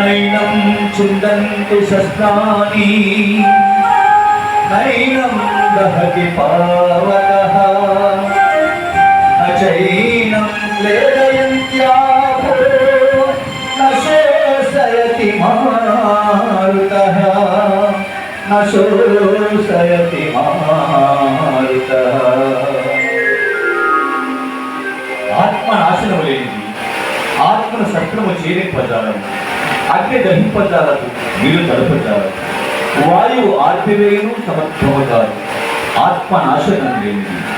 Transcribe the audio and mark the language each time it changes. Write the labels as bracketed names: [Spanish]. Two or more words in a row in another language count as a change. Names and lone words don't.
[Sanskrit] नैनं चिन्दन्ति शस्त्राणि नैनं दहति पावकः न चैनं क्लेदयन्त्यापो न शोषयति मारुतः न शोषयति मारुतः [Telugu] ఆత్మ నాశనము లేనిది ఆత్మను సత్రము చేరింపజాలము అగ్ని దహింపజాలదు నీరు తడపజాలదు వాయువు ఆర్పివేయును సమర్థము కాదు ఆత్మ నాశనం లేనిది